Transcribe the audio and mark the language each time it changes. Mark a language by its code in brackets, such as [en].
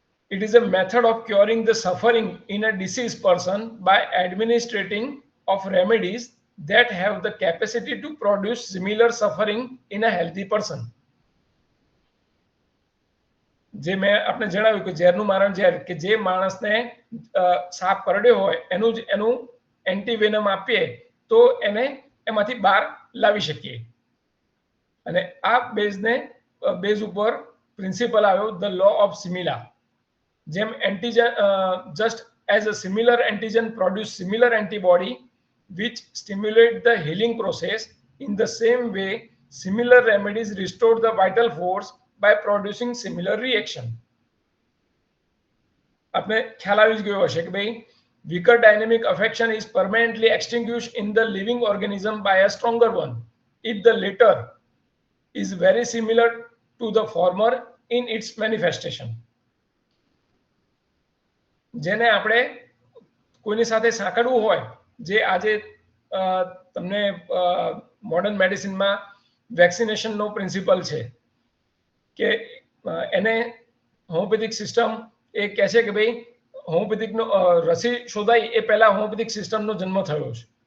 [en] It is a method of curing the suffering in a diseased person by administrating of remedies that have the capacity to produce similar suffering in a healthy person. [gu] જે મેં આપણે જણાવ્યું કે ઝેરનું મારણ ઝેર, કે જે માણસને સાપ કરડ્યો હોય એનું એન્ટીવેનમ આપીએ તો એને એમાંથી બહાર લાવી શકીએ. અને આ બેઝ ઉપર પ્રિન્સિપલ આવ્યો ધ લો ઓફ સિમિલા. જેમ antigen, [en] just as a similar antigen produce similar antibody which stimulate the healing process, in the same way similar remedies restore the vital force by producing similar reaction. [gu] આપણે ખ્યાલ આવી જ ગયો હશે કે ભાઈ [en] weaker dynamic affection is permanently extinguished in the living organism by a stronger one if the latter is very similar to the former in its manifestation. [gu] જેને આપણે કોઈની સાથે સાંકળવું હોય, જે આજે તમને મોડર્ન મેડિસિનમાં વેક્સિનેશનનો પ્રિન્સિપલ છે કે એને હોમિયોપેથિક સિસ્ટમ એ કહે છે કે ભાઈ હોમિયોપેથિકનો રસી શોધાઈ એ પહેલા હોમિયોપેથિક સિસ્ટમનો જન્મ થયો છે.